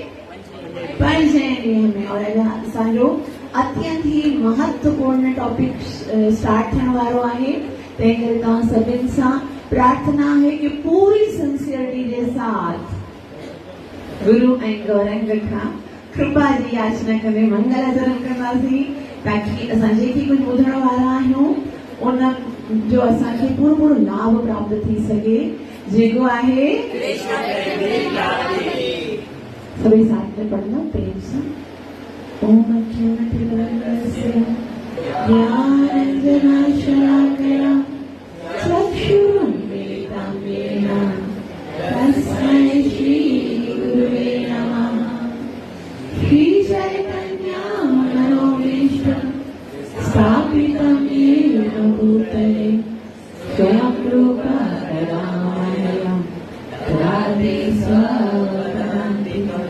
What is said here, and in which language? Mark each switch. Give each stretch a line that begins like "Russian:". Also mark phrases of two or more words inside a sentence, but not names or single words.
Sindhi: पंचजन्य में और असांजो अत्यंत ही महत्वपूर्ण टॉपिक स्टार्ट थियण वारो आहे। तंहिं करे तव्हां सभिनि सां
Hindi: प्रार्थना है कि पूरी सिंसियरिटी के साथ
Sindhi: गुरु ऐं गौरंग खां कृपा जी याचना करे मंगल आचरण कंदासीं ताकि असां जेकी कुछ ॿुधण वारा आहियूं उन जो असांखे पूरो पूरो लाभ प्राप्त थी सके जेको आहे
Hindi: सभी साथ में पढ़ना प्रेम से।
Sanskrit: ओम अज्ञानतिमिरस्य ज्ञानाञ्जनशलाकया चक्षुरुन्मीलितं येन तस्मै श्रीगुरुवे नमः। श्रीचैतन्यमनोभीष्टं स्थापितं येन भूतले स्वयं रूपा करुणामयं ददाति स्वपदान्तिकं।